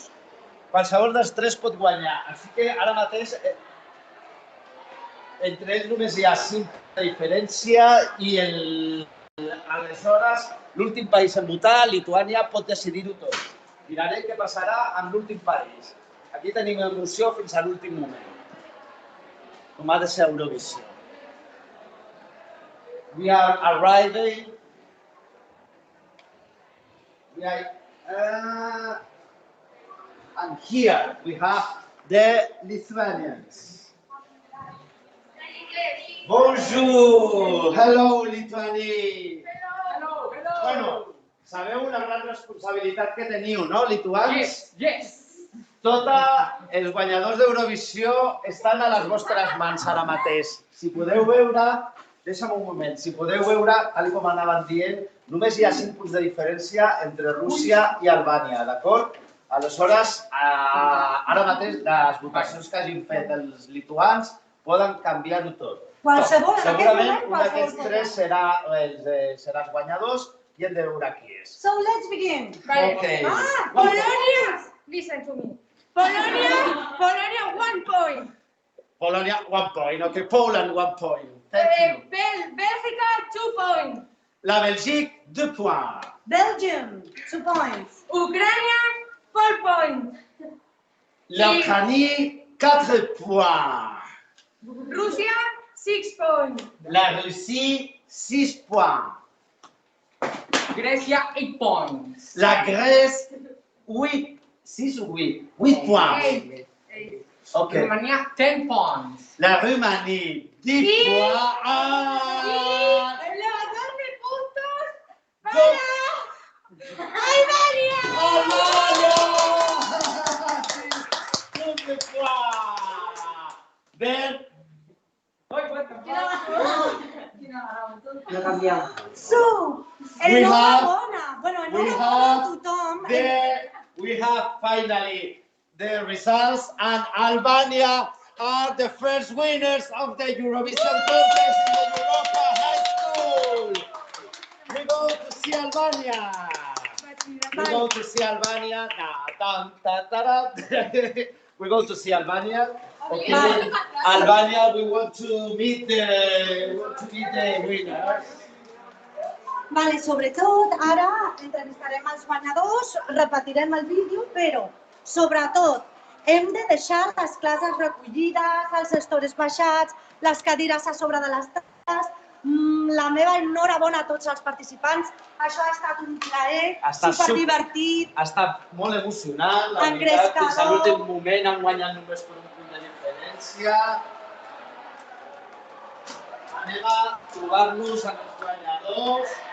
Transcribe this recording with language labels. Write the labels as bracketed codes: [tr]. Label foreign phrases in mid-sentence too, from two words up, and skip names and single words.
[ca] Qualsevol dels tres pot guanyar, així que ara mateix entre ells només hi ha 5 de diferència i aleshores l'últim país en votar, Lituània, pot decidir-ho tot. Mirarem què passarà amb l'últim parell. Aquí tenim emoció fins a l'últim moment. Com ha de ser Eurovisió. [en] We are arriving. And here we have the Lithuanians. Bonjour! Hello, Lituani! Hello, hello! [ca] Bueno, sabeu la gran responsabilitat que teniu, no, lituans? [en] Yes! [ca] Tots els guanyadors d'Eurovisió estan a les vostres mans ara mateix. Si podeu veure, deixa'm un moment, si podeu veure, tal com anaven dient, només hi ha 5 punts de diferència entre Rússia i Albània, d'acord? Aleshores, ara mateix les votacions que hagin fet els lituans poden canviar-ho tot. Qualsevol, en aquest moment, segurament un d'aquests 3 serà els guanyadors i hem de veure qui és. [en] So let's begin. Okay. Polonia, listen to me. Polonia, 1 point. Polonia, 1 point. Okay, Poland, 1 point. Thank you. Bélgica, 2 points. [fr] La Belgique, 2 points. [en] Belgium, 2 points. Ucrania, 4 points. [fr] L'Ukraine, 4 points. [en] Russia, 6 points. [fr] La Russie, 6 points. [en] Grecia, 8 points. [fr] La Grèce, 6 ou 8 points. 8. [en] Okay. Romania, 10 points. [fr] La Roumanie, 10 points. [es] Levantadme puntos para Albania. [en] Then, So, [ca] enhorabona. Bueno, enhorabona a tothom. [en] we have finally the results, and Albania are the first winners of the Eurovision contest in the Europa High School. We go to see Albania. We go to see Albania. We go to see Albania. Okay. Albania, we want to meet the winners. [ca] Vale, sobretot, ara entrevistarem els guanyadors, repetirem el vídeo, però, sobretot, hem de deixar les classes recollides, els estores baixats, les cadires a sobre de les taules. La meva enhorabona a tots els participants. Això ha estat un plaer, superdivertit. Ha estat molt emocionant, la veritat, fins a l'últim moment han guanyat només per un punt de diferència. Anem a trobar-nos amb els guanyadors.